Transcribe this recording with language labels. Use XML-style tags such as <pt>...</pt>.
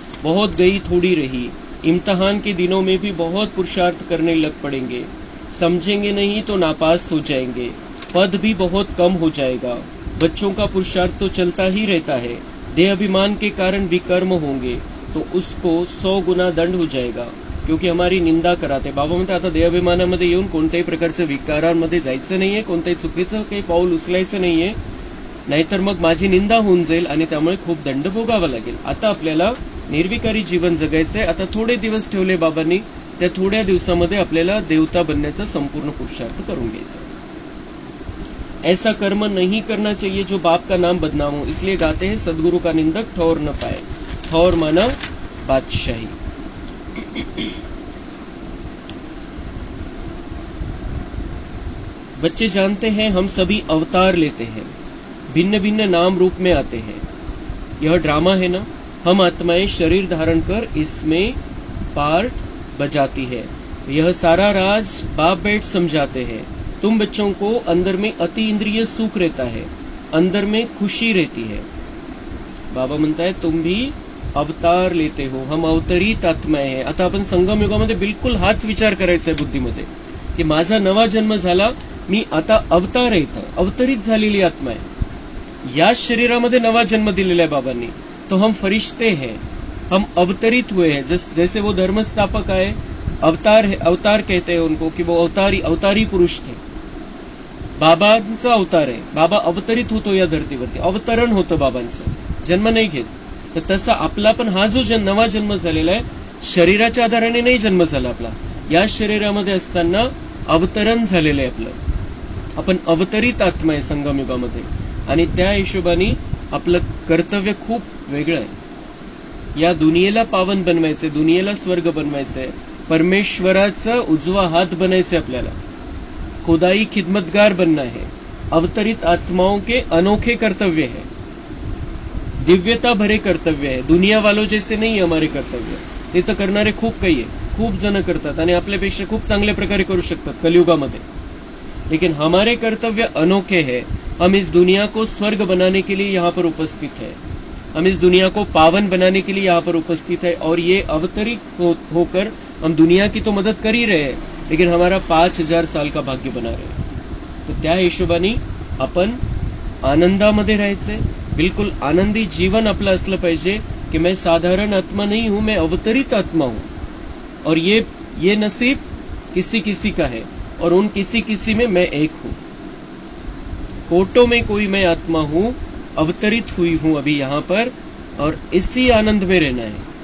<hi>बहुत गई थोड़ी रही. इम्तिहान के दिनों में भी बहुत पुरुषार्थ करने लग पड़ेंगे. समझेंगे नहीं तो नापास हो जाएंगे. पद भी बहुत कम हो जाएगा. बच्चों का पुरुषार्थ तो चलता ही रहता है. देह अभिमान के कारण विकर्म होंगे तो उसको 100 गुना दंड हो जाएगा, क्योंकि हमारी निंदा कराते.</hi> <mr>बाबा म्हणते आता देहाभिमानामध्ये येऊन कोणत्याही प्रकारच्या विकारांमध्ये जायचं नाहीये, कोणत्याही चुकीचं काही पाऊल उचलायचं नाहीये, नाहीतर मग माझी निंदा होऊन जाईल आणि त्यामुळे खूप दंड भोगावा लागेल. आता आपल्याला निर्विकारी जीवन जगायचंय. आता थोडे दिवस ठेवले बाबांनी, त्या थोड्या दिवसामध्ये आपल्याला देवता बनण्याचा संपूर्ण पुरुषार्थ करून घ्यायचा.</mr> <hi>ऐसा कर्म नहीं करना चाहिए जो बाप का नाम बदनाम हो. इसलिए गाते हैं सदगुरु का निंदक ठौर न पाए. ठौर माना बादशाही. बच्चे जानते हैं हम सभी अवतार लेते हैं, भिन्न भिन्न नाम रूप में आते हैं. यह ड्रामा है ना. हम आत्माएं शरीर धारण कर इसमें पार्ट बजाती है. यह सारा राज बाप बैठ समझाते हैं. तुम बच्चों को अंदर में अति इंद्रिय सुख रहता है, अंदर में खुशी रहती है. बाबा म्हणता है तुम भी अवतार लेते हो. हम अवतरित आत्माएं हैं.</hi> <mr>आता आपण संगम युगामध्ये बिलकुल हाच विचार करायचा आहे बुद्धीमध्ये की माझा नवा जन्म झाला, मी आता अवतार आहे, अवतरित झालेली आत्मा आहे. याच शरीरामध्ये नवा जन्म दिलेला आहे बाबांनी.</mr> <hi>तो हम फरिश्ते हैं, हम अवतरित हुए हैं. जैसे वो धर्म स्थापक आए, अवतार कहते हैं उनको कि वो अवतारी पुरुष थे.</hi> <mr>बाबांचा अवतार आहे. बाबा अवतरित होतो या धर्तीवरती, अवतरण होतं बाबांचं, जन्म नाही घेत. तर तसा आपला पण हा जो नवा जन्म झालेला आहे, शरीराच्या आधाराने नाही जन्म झाला आपला, या शरीरामध्ये असताना अवतरण झालेलं आहे आपलं. आपण अवतरित आत्मा आहे संगमयुगामध्ये. आणि त्या हिशोबाने आपलं कर्तव्य खूप वेगळं आहे. या दुनियेला पावन बनवायचंय, दुनियेला स्वर्ग बनवायचंय, परमेश्वराचा उजवा हात बनायचंय आपल्याला.</mr> <hi>खुदाई खिदमतगार बनना है. अवतरित आत्माओं के अनोखे कर्तव्य है, दिव्यता भरे कर्तव्य है. दुनिया वालों जैसे नहीं हमारे कर्तव्य.</hi> <mr>ते तर करणारे खूप काही आहे, खूप जण करतात आणि आपल्यापेक्षा खूप चांगल्या प्रकारे करू शकतात कलियुगामध्ये.</mr> <hi>लेकिन हमारे कर्तव्य अनोखे हैं. हम इस दुनिया को स्वर्ग बनाने के लिए यहाँ पर उपस्थित है. हम इस दुनिया को पावन बनाने के लिए यहाँ पर उपस्थित है. और ये अवतरित होकर हम दुनिया की तो मदद कर ही रहे हैं, लेकिन हमारा 5000 साल का भाग्य बना रहे हैं.</hi> <mr>तर त्या हिशोबाने आपण आनंदामध्ये राहायचंय. बिल्कुल आनंदी जीवन आपलं असलं पाहिजे कि</mr> <hi>मैं साधारण आत्मा नहीं हूं, मैं अवतरित आत्मा हूं. और ये नसीब किसी किसी का है, और उन किसी किसी में मैं एक हूं. कोटों में कोई मैं आत्मा हूं, अवतरित हुई हूं अभी यहाँ पर, और इसी आनंद में रहना है.</hi>